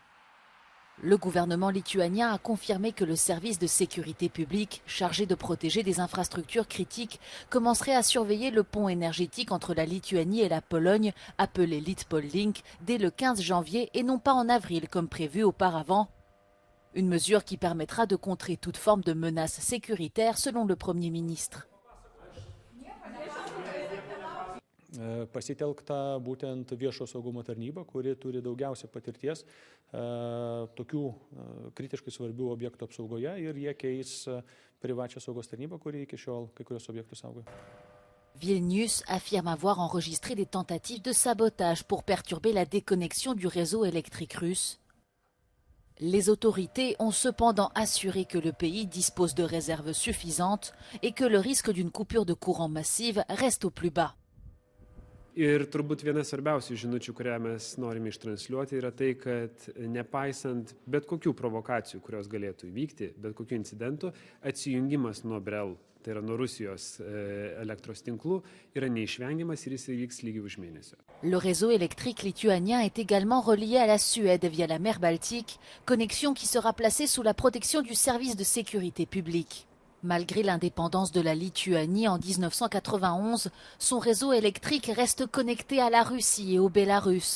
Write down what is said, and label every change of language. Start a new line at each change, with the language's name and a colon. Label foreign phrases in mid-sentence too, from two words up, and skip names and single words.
French: Le gouvernement lituanien a confirmé que le service de sécurité publique, chargé de protéger des infrastructures critiques, commencerait à surveiller le pont énergétique entre la Lituanie et la Pologne, appelé Litpol-Link, dès le 15 janvier et non pas en avril comme prévu auparavant. Une mesure qui permettra de contrer toute forme de menace sécuritaire selon le Premier ministre.
Lithuanian: Pasitelkta būtent viešo saugumo tarnyba, kuri turi daugiausia patirties tokių kritiškai svarbių objektų apsaugoje ir jie keis privačią saugos tarnybą, kuri iki šiol kai kurios objektus saugoja.
French: Vilnius affirme avoir enregistré des tentatives de sabotage pour perturber la déconnexion du réseau électrique russe. Les autorités ont cependant assuré que le pays dispose de réserves suffisantes et que le risque d'une coupure de courant massive reste au plus bas.
Lithuanian: Ir turbūt viena svarbiausių žinučių, kurią mes norime ištransliuoti, yra tai, kad nepaisant bet kokių provokacijų, kurios galėtų įvykti, bet kokių incidentų, atsijungimas nuo Brel, tai yra nuo Rusijos elektros tinklų, yra neišvengiamas ir jis įvyks lygiai už mėnesio.
French: Le réseau électrique lituanien est également relié à la Suède via la mer Baltique, connexion qui sera placée sous la protection du service de sécurité publique. Malgré l'indépendance de la Lituanie en 1991, son réseau électrique reste connecté à la Russie et au Bélarus.